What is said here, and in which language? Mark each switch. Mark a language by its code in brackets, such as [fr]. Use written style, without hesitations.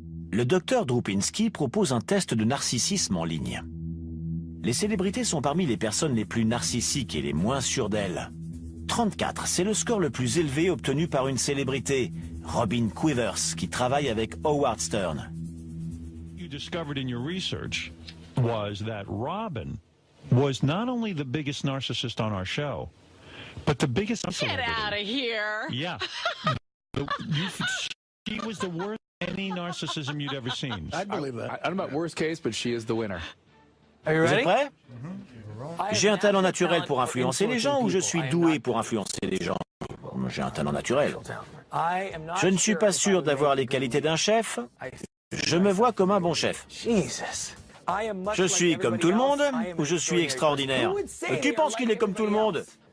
[fr] Le docteur Drupinski propose un test de narcissisme en ligne. Les célébrités sont parmi les personnes les plus narcissiques et les moins sûres d'elles. 34, c'est le score le plus élevé obtenu par une célébrité, Robin Quivers, qui travaille avec Howard Stern. [en] you discovered in your research was that Robin was not only the biggest narcissist on our show, but the biggest... Get out of here. Yeah. She was the worst any narcissism you'd ever seen. I believe that. I don't know about worst case, but she is the winner. [fr] Vous êtes prêts? J'ai un talent naturel pour influencer les gens ou je suis doué pour influencer les gens? J'ai un talent naturel. Je ne suis pas sûr d'avoir les qualités d'un chef. Je me vois comme un bon chef. Je suis comme tout le monde ou je suis extraordinaire? Qui pense qu'il est comme tout le monde?